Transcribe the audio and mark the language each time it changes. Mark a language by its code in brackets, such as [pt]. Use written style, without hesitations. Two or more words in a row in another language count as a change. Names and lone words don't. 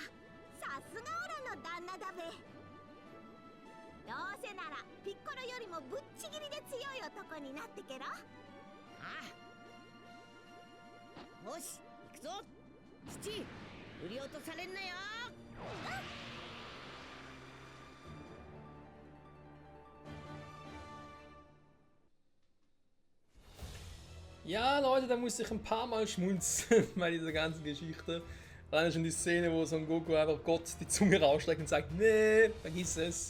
[ja] さすがオラの旦那だべ。どうせならピッコロよりもぶっちぎりで強い男になってけろ。ああ、よし行くぞ父。振り落とされんなよ。 [de] Ja, Leute, da musste ich ein paar Mal schmunzeln bei dieser ganzen Geschichte. Alleine schon die Szene, wo Son Goku einfach Gott die Zunge rausstreckt und sagt, nee, vergiss es.